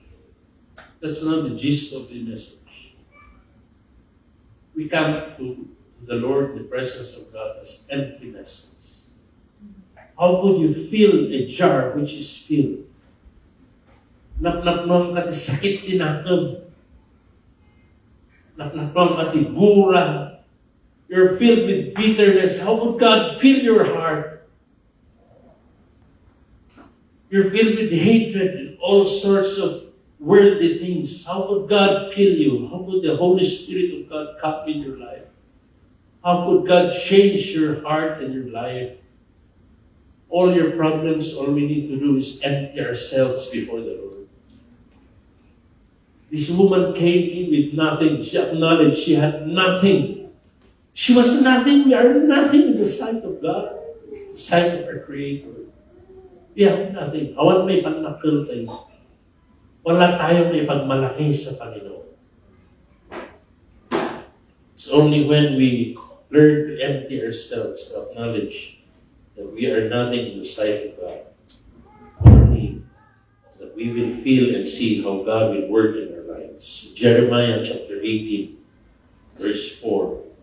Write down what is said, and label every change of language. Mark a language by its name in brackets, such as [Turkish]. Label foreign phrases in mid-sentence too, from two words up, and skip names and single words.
[English] That's not the gist of the message. We come to the Lord, the presence of God, as empty vessels. How could you fill a jar which is filled? [Iloko] Napnapnong ka ti sakit tinakam. Napnapnong ka ti bura. [English] You're filled with bitterness. How would God fill your heart? You're filled with hatred and all sorts of worldly things. How could God fill you? How could the Holy Spirit of God come in your life? How could God change your heart and your life? All your problems, all we need to do is empty ourselves before the Lord. This woman came in with nothing. She acknowledged she had nothing. She was nothing. We are nothing in the sight of God, the sight of our Creator. We have nothing. [Iloko] Awan may panakil tayo. [Filipino] Wala tayong may pagmalaki sa Panginoon. [English] It's only when we learn to empty ourselves, to acknowledge that we are nothing in the sight of God, only that we will feel and see how God will work in our lives. Jeremiah chapter 18, verse 4.